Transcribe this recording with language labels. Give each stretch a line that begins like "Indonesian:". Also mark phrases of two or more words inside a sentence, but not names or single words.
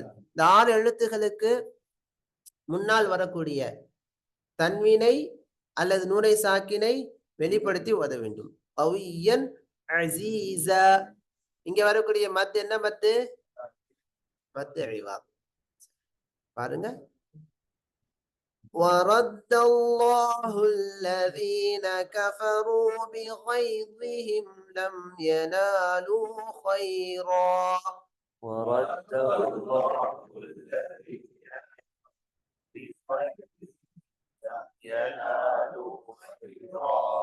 Tamil: இந்த 6 எழுத்துக்களுக்கு முன்னால் வரக்கூடிய தன்வீனை அல்லது நூனை சாக்கினை வெளிப்படுத்தி ஓத வேண்டும்.
Arabic: قويا عزيزا.
Tamil: இங்க வரக்கூடிய மத் என்ன மத்? மத் இவாம். பாருங்க.
Arabic: ورد الله الذين كفروا بغيظهم لم ينالوا خيرا. ورد الله الذين ينالوا خيرا.